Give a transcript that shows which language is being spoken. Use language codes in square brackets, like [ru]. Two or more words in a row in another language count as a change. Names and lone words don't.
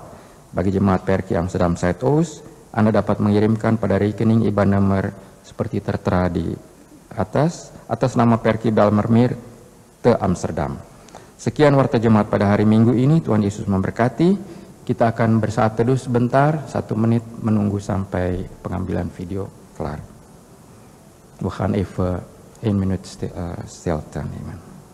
[id] Bagi jemaat Perki Amsterdam Zuidoost, Anda dapat mengirimkan pada rekening IBAN nomor seperti tertera di atas nama Perki Belmermeer te Amsterdam. Sekian warta jemaat pada hari Minggu ini. Tuhan Yesus memberkati. Kita akan bersaat teduh sebentar, 1 menit menunggu sampai pengambilan video kelar. [nl] We gaan even 1 minuut stilte nemen.